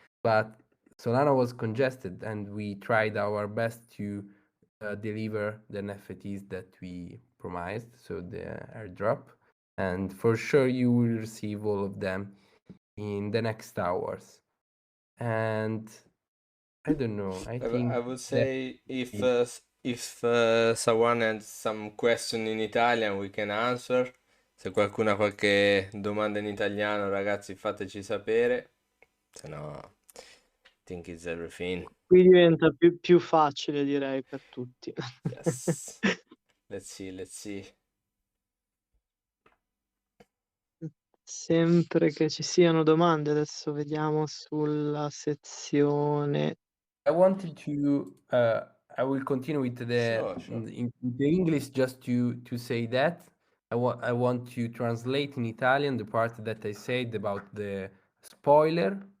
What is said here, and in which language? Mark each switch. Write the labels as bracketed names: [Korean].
[English] But Solana was congested, and we tried our best to deliver the NFTs that we promised, so the airdrop. And for sure, you will receive all of them in the next hours. And I don't know. I think I would say if someone has some question in Italian, we can answer. [Italian] Se qualcuno ha qualche domanda in italiano, ragazzi, fateci sapere. Se no, [English] I think it's everything. [Italian] Qui diventa più facile, direi, per tutti. [English] Yes. Let's see. [Italian] sempre che ci siano domande. Adesso vediamo sulla sezione. [English] I wanted to I will continue with Sure, sure. in the English just to say that I want to translate in Italian the part that I said about the spoiler.